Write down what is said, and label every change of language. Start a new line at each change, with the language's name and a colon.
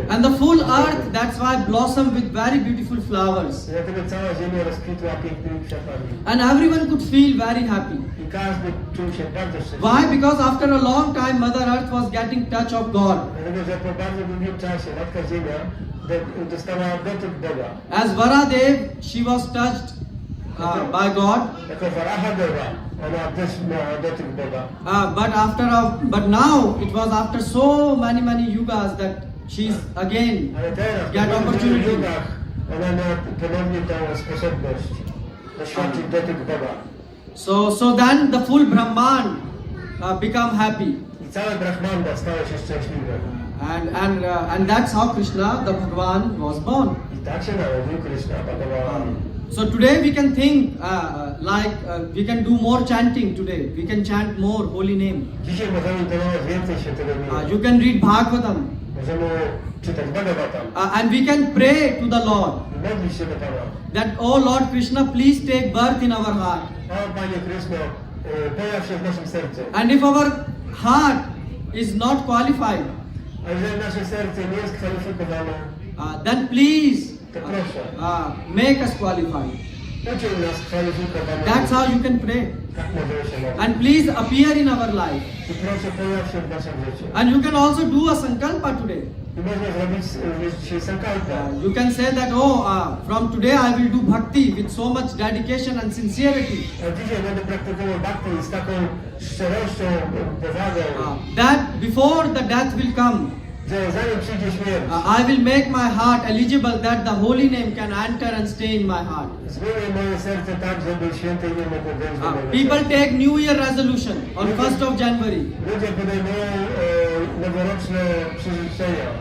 English: And the full earth, that's why blossomed with very beautiful flowers.
Polish: I dlatego cała ziemia rozkwitła pięknymi kwiatami.
English: And everyone could feel very happy.
Polish: I każdy czuł się bardzo szczęśliwy.
English: Why? Because after a long time, Mother Earth was getting touch of God.
Polish: Dlatego, że po bardzo długim czasie Matka Ziemia dostała dotyk Boga.
English: As Varadev, she was touched by God.
Polish: Jako Varaha Deva, ona też miała dotyk Boga.
English: But now it was after so many yugas that she's again
Polish: Ale teraz,
English: get
Polish: po wielu
English: opportunity.
Polish: jugach, ona ma ponownie tą sposobność doświadczyć dotyk Boga.
English: So then the full Brahman become happy.
Polish: I całe Brahmanda stało się szczęśliwe.
English: And that's how Krishna, the Bhagwan, was born.
Polish: I tak się narodził Krishna Bhagavan.
English: So today we can think we can do more chanting today. We can chant more holy name.
Polish: Dzisiaj możemy intonować więcej świętego imienia.
English: You can read Bhagavatam.
Polish: Możemy czytać Bhagavatam.
English: And we can pray to the Lord
Polish: I modlić się do Pana.
English: that, oh Lord Krishna, please take birth in our heart.
Polish: O Panie Krishno, pojaw się w naszym sercu.
English: And if our heart is not qualified,
Polish: A jeżeli nasze serce nie jest kwalifikowane,
English: then please
Polish: to proszę,
English: make us qualified.
Polish: uczyń nas kwalifikowanych.
English: That's how you can pray.
Polish: Tak możemy się modlić.
English: And please appear in our life.
Polish: I proszę, pojaw się w naszym życiu.
English: And you can also do a sankalpa today.
Polish: I można zrobić dzisiaj sankalpa.
English: You can say that, from today I will do bhakti with so much dedication and sincerity.
Polish: A dzisiaj będę praktykował bhakti z taką szczerością, powagą,
English: That before the death will come,
Polish: że zanim przyjdzie śmierć,
English: I will make my heart eligible that the holy name can enter and stay in my heart.
Polish: zmienię moje serce tak, żeby święte imię mogło wejść do mojego
English: People
Polish: serca.
English: take New Year resolution on 1st of January.
Polish: Ludzie podejmują noworoczne przyrzeczenia,